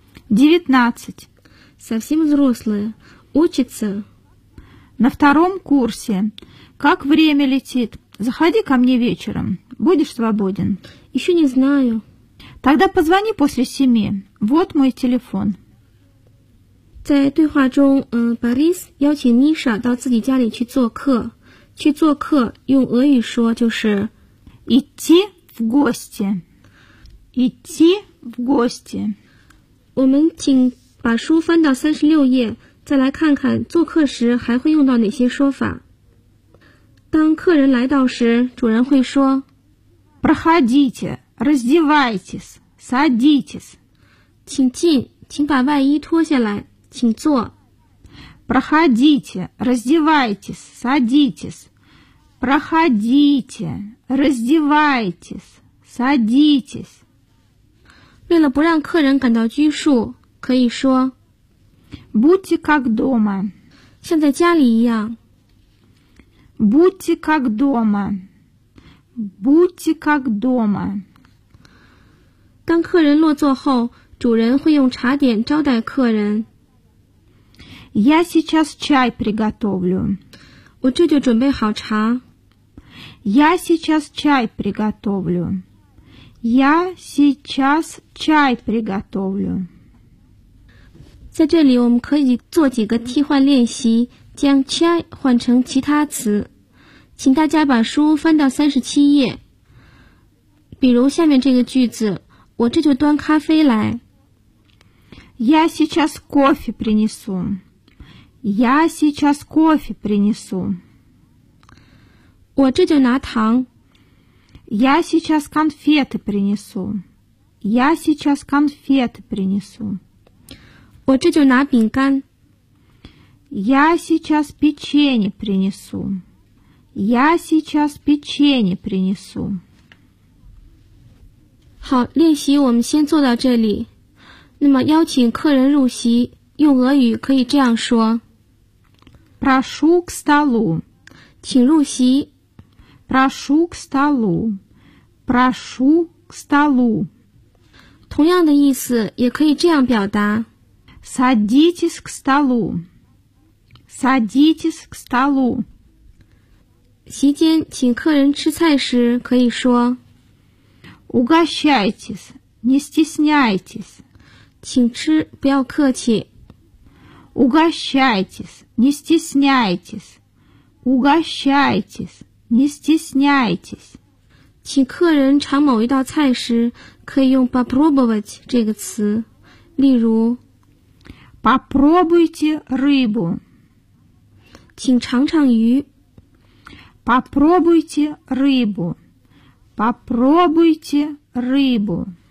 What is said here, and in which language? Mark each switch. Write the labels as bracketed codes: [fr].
[ru] 19. Совсем взрослая. Учится? На 2-м курсе. Как время летит. Заходи ко мне вечером. Будешь свободен? Еще не знаю. Тогда позвони после 7. Вот мой телефон. [zh] 在对话中，Boris 邀请 Nisha 到自己家里去做客。去做客用俄语说就是 [ru] идти в гости。 идти в гости。 [zh] 我们请把书翻到36页，再来看看做客时还会用到哪些说法。当客人来到时，主人会说 [ru] проходите, раздевайтесь, садитесь。 [zh] 请进，请把外衣脱下来。请坐。 [ru] Проходите, раздевайтесь, садитесь. Проходите, раздевайтесь, садитесь. [zh] 为了不让客人感到拘束，可以说 [ru] Будьте как дома. [zh] 像在家里一样。 [ru] Будьте как дома. Будьте как дома. [zh] 当客人落座后，主人会用茶点招待客人。 [ru] Я сейчас чай приготовлю. [zh] 我这就准备好茶。 [ru] Я сейчас чай приготовлю. Я сейчас чай приготовлю. [zh] 在这里我们可以做几个替换练习，将 чай 换成其他词。请大家把书翻到37页。比如下面这个句子，我这就端咖啡来。 [ru] Я сейчас кофе принесу. Я сейчас кофе принесу. [zh] 我这就拿糖。 [ru] Я сейчас конфеты принесу. Я сейчас конфеты принесу. [zh] 我这就拿饼干。 [ru] Я сейчас печенье принесу. Я сейчас печенье принесу. [zh] 好，练习我们先做到这里。那么邀请客人入席，用俄语可以这样说。 [ru] Прошу к столу. [zh] 请入席。 [ru] Прошу к столу. Прошу к столу. [zh] 同样的意思也可以这样表达。 [ru] Садитесь к столу. Садитесь к столу. [zh] 席间请客人吃菜时可以说。 [ru] Угощайтесь. Не стесняйтесь. [zh] 请吃，不要客气。 [ru] Угощайтесь, не стесняйтесь. Угощайтесь, не стесняйтесь. [zh] 请客人尝某一道菜时可以用 попробовать 这个词。例如 [ru] Попробуйте рыбу. [zh] 请尝尝鱼。 [ru] Попробуйте рыбу. Попробуйте рыбу.